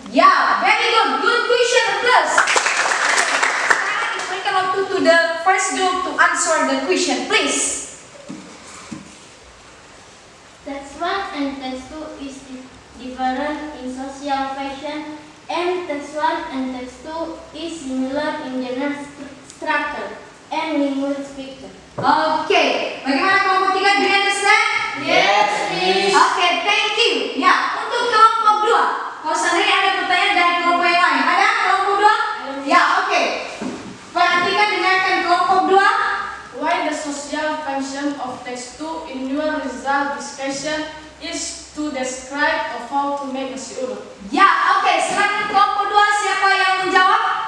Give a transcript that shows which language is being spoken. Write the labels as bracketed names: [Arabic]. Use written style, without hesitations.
[English] Ya, very good. Good question, plus. [Indonesian] Sekarang diberikan waktu [English] to the first group to answer the question, please. Text 1 and text 2 is different in social fashion, and text 1 and text 2 is similar in general structure and language picture. [Indonesian] Oke, bagaimana kelompok 3? [English] Do you understand? Yes, Miss. Oke, thank you. [Indonesian] Ya, untuk kelompok 2, kalau seandainya ada pertanyaan dari kelompok yang lain, ada kelompok 2? Ya, oke. Perhatikan, dengarkan kelompok 2. [English] Why the social function of text 2 in your result discussion is to describe of how to make nasi uduk. [Indonesian] Ya, oke. Silakan kelompok 2, siapa yang menjawab?